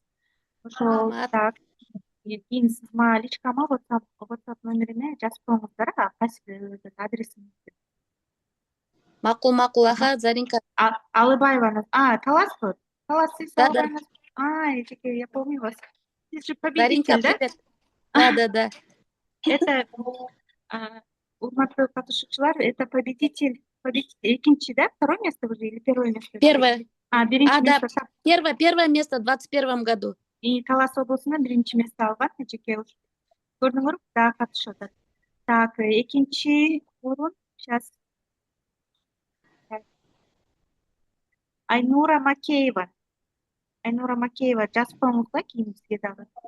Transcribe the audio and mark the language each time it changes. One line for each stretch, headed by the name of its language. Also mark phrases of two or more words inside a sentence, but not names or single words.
Kyrgyz: Ошо Рахмат. так. Кийин сиз мага личкама WhatsApp номериме жазып коюңуздар, кайсы адресиңизди. Макул, аха, Заринка. Алыбаеваны. Таласпы? Талас сиз
Russian: Да.
Kyrgyz: Алыбаеваны. Эжеке,
Russian: я помню вас.
Kyrgyz: Сиз же
Russian: Заринка, победитель, да? привет. Да. Это,
Kyrgyz: урматтуу катышуучулар,
Russian: это победитель.
Kyrgyz: Экинчи, да?
Russian: Второе место уже или первое место? Первое.
Kyrgyz: Биринчи Да. место.
Russian: Первое место в 21 году.
Kyrgyz: И Талас облусунан биринчи место алган эжеке. Көрдүңөрбү? Да, катышып атат. Так, экинчи орун. Сейчас. Айнура Макеева. Жазып коюңуз да, кийин бизге дагы.